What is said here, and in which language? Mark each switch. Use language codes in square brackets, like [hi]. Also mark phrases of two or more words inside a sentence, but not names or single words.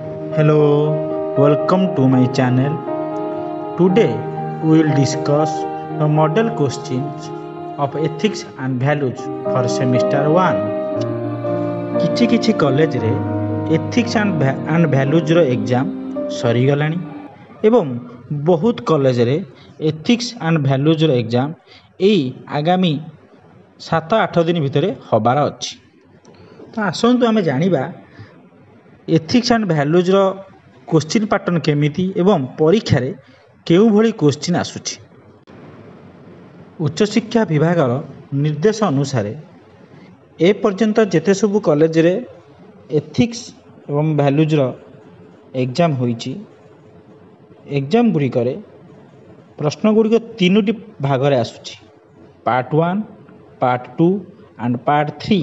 [en] Hello, welcome to my channel. Today we will discuss the model questions of ethics and values for semester 1. [or] କିଛି କଲେଜରେ [en] ethics and values [or] ର ଏକ୍ଜାମ୍ ସରିଗଲାଣି ଏବଂ ବହୁତ କଲେଜରେ [en] ethics and values [or] ର ଏକ୍ଜାମ୍ ଏଇ ଆଗାମୀ 7-8 ଦିନ ଭିତରେ ହେବାର ଅଛି। ତ ଆସନ୍ତୁ ଆମେ ଜାଣିବା [en] ethics and values question pattern [or] କେମିତି ଏବଂ ପରୀକ୍ଷାରେ କେଉଁଭଳି କୋଶ୍ଚିନ୍ ଆସୁଛି। ଉଚ୍ଚଶିକ୍ଷା ବିଭାଗର ନିର୍ଦ୍ଦେଶ ଅନୁସାରେ ଏପର୍ଯ୍ୟନ୍ତ ଯେତେ ସବୁ କଲେଜରେ ଏଥିକ୍ସ ଏବଂ ଭ୍ୟାଲୁଜ୍ର ଏକ୍ଜାମ୍ ହୋଇଛି, ଏକ୍ଜାମ୍ ଗୁଡ଼ିକରେ ପ୍ରଶ୍ନଗୁଡ଼ିକ 3ଟି ଭାଗରେ ଆସୁଛି, [en] part 1, part 2 and part 3.